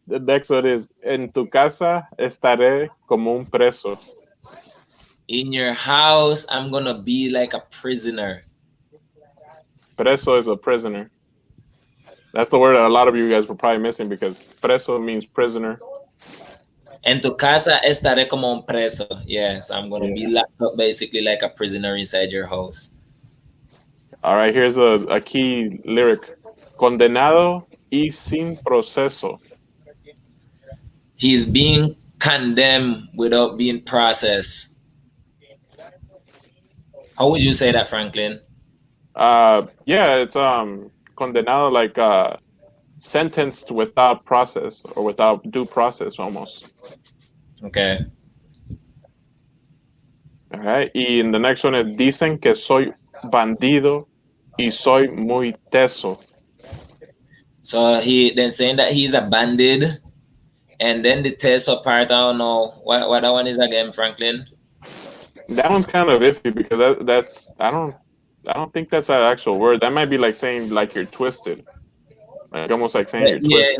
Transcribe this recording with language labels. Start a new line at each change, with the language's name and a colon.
English: The next one is,
Spanish: en tu casa estaré como un preso.
English: In your house, I'm going to be like a prisoner. Preso is a prisoner. That's the word that a lot of you guys were probably missing because preso means prisoner.
Spanish: En tu casa estaré como un preso.
English: Yes, I'm going to be locked up basically like a prisoner inside your house. All right, here's a key lyric.
Spanish: Condenado y sin proceso.
English: He's being condemned without being processed. How would you say that, Franklin? Yeah, it's condenado, like sentenced without process or without due process almost. Okay. All right.
Spanish: Y
English: in the next one is,
Spanish: dicen que soy bandido y soy muy teso.
English: So he then saying that he's a bandit, and then the teso part, I don't know what that one is again, Franklin. That one's kind of iffy because that's I don't think that's an actual word. That might be like saying like you're twisted, like almost like saying you're twisted.